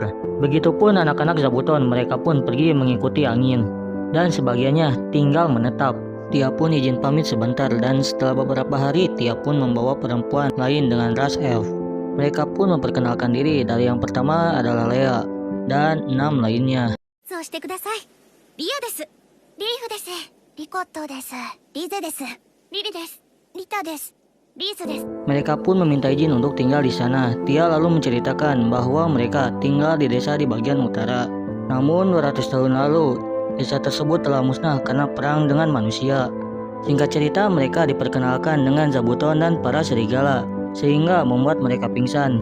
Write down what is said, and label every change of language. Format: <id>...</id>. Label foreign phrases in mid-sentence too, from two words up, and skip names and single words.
<id>Begitupun anak-anak zabuton, mereka pun pergi mengikuti angin. Dan sebagiannya tinggal menetap. Tia pun izin pamit sebentar dan setelah beberapa hari, Tia pun membawa perempuan lain dengan ras elf. Mereka pun memperkenalkan diri. Dari yang pertama adalah Lea dan 6 lainnya.</id> <ja>そうしてください。リアです。リーフです。リコットです。リゼです。リリです。リタです。リーズです。</ja> <id>Mereka pun meminta izin untuk tinggal di sana. Tia lalu menceritakan bahwa mereka tinggal di desa di bagian utara. Namun 200 tahun lalu, desa tersebut telah musnah karena perang dengan manusia. Singkat cerita, mereka diperkenalkan dengan zabuton dan para serigala, sehingga membuat mereka pingsan.</id>